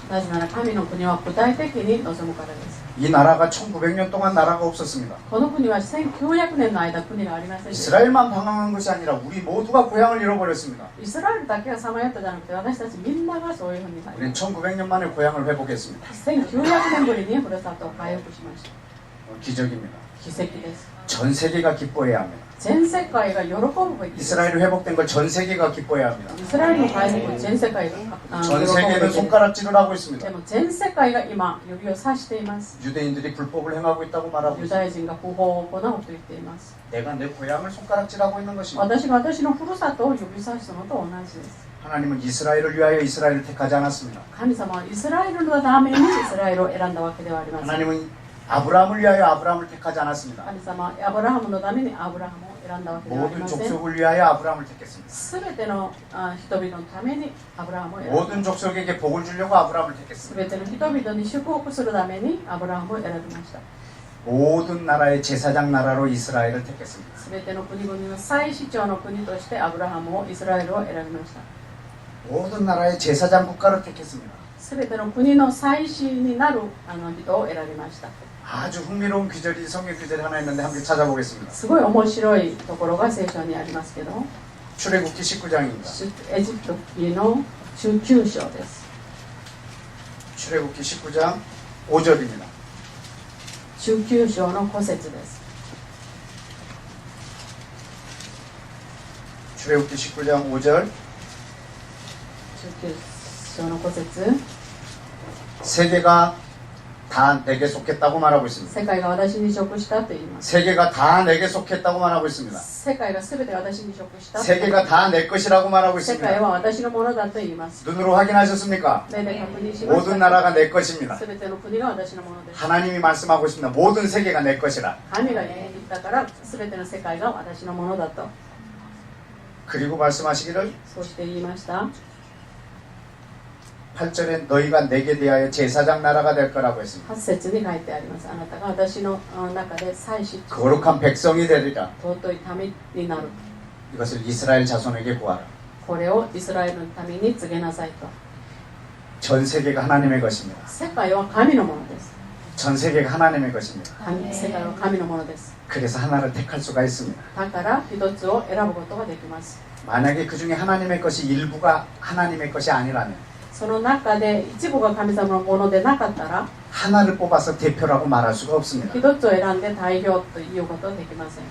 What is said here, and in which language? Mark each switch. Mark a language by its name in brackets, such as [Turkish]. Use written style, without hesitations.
[Japanese] なぜなら神の国は具体的に望むからです。 [Korean] 이 나라가 1900년 동안 나라가 없었습니다. [Japanese] この国は1900年の間国がありませんでした。 [Korean] 이스라엘만 방황한 것이 아니라 우리 모두가 고향을 잃어버렸습니다. [Japanese] イスラエルだけがさまよったじゃなくて私たちみんながそういうふうになり [Korean] 우리는 1900년 만에 고향을 회복했습니다. [Japanese] 1900年ぶりにふるさとを回復しました。 [Korean] 기적입니다. [Japanese] 奇跡です。 [Korean] 전 세계가 기뻐해야 합니다. [Japanese] 全世界が喜ぶべきです。 [Korean] 이스라엘이 회복된 걸 전 세계가 기뻐해야 합니다. [Japanese] イスラエルの回復を全世界が喜 [Korean] 전 [Japanese] ぶべ [Korean] 세계는 [Japanese] きです。 [Korean] 손가락질을 하고 있습니다. [Japanese] でも全世界が今指を指しています。 [Korean] 유대인들이 불법을 행하고 있다고 말하고 [Japanese] ユ [Korean] 있습니다. [Japanese] ダヤ人が不法を行うと言っています。 [Korean] 내가 내 고향을 손가락질하고 있는 것입니다. [Japanese] 私が私のふるさとを指さすのと同じです。 [Korean] 하나님은 이스라엘을 위하여 이스라엘을 택하지 않았습니다. [Japanese] 神様はイスラエルのためにイスラエルを選んだわけではありません。 [Korean] 하나님은 아브라함을 위하여 아브라함을 택하지 않았습니다. [Japanese] 神様はアブラハムのためにアブラハムを選んだわけではあり [Korean] 모든 [Japanese] ません。 [Korean] 족속을 위하여 아브라함을 택했습니다. [Japanese] すべての人々のためにアブラハムを選んだ。 [Korean] 모든 족속에게 복을 주려고 아브라함을 [Japanese] す [Korean] 택했습니다. [Japanese] べての人々に祝福するためにアブラハムを選びました。 [Korean] 모든 나라의 제사장 나라로 이스라엘을 택했습니다. [Japanese] すべての国々の最首長の国としてアブラハムをイスラエルを選びました。 [Korean] 모든 나라의 제사장 국가를 택했습니다. [Japanese] すべての国の祭司になる人を選びました。 [Korean] 아주 흥미로운 규절이 성경 규절이 하나 있는데 함께 찾아보겠습니다. [Japanese] すごい面白いところが聖書にありますけど、 [Korean] 출애굽기 19장입니다. [Japanese] エジプト記の19章です。 [Korean] 출애굽기 19장 5절입니다. [Japanese] 19章の5節です。 [Korean] 출애굽기 19장 5절 [Japanese] 19章の5節、 [Korean] 세계가 다 내게 속했다고 말하고 있습니다. [Japanese] 世界が私に属したと言います。 [Korean] 세계가 다 내게 속했다고 말하고 있습니다. [Japanese] 世界が全て私に属した。 [Korean] 세계가 다 내 것이라고 말하고 [Japanese] 世 [Korean] 있습니다. [Japanese] 界は私のものだと言います。 [Korean] 눈으로 확인하셨습니까? [Japanese] 目で確認しまし [Korean] 모든 [Japanese] た。 [Korean] 나라가 내 것입니다. [Japanese] 全ての国が私のものです。 [Korean] 하나님이 말씀하고 있습니다. 모든 세계가 내 것이라. [Japanese] 神が言ったから全ての世界が私のものだと。 [Korean] 그리고 말씀하시기를 [Japanese] そうして言いました。 [Korean] 8절에 너희가 내게 대하여 제사장 나라가 될 거라고 했습니다. [Japanese] 8節に書いてあります。あなたが私の中で祭司、 [Korean] 거룩한 백성이 되리라. [Japanese] 尊い民になる。 [Korean] 이것을 이스라엘 자손에게 구하라. [Japanese] これをイスラエルの民に告げなさいと。 [Korean] 전 세계가 하나님의 것입니다. [Japanese] 世界は神のものです。 [Korean] 전 세계가 하나님의 것입니다. [Japanese] 世界は神のものです。 [Korean] 그래서 하나를 택할 수가 있습니다. [Japanese] だから一つを選ぶことができます。 [Korean] 만약에 그 중에 하나님의 것이 일부가 하나님의 것이 아니라면 [Japanese] その中で一部が神様のものでなかったら、 [Korean] 하나를 뽑아서 대표라고 말할 수가 없습니다. [Japanese] 一つを選んで代表ということはできません。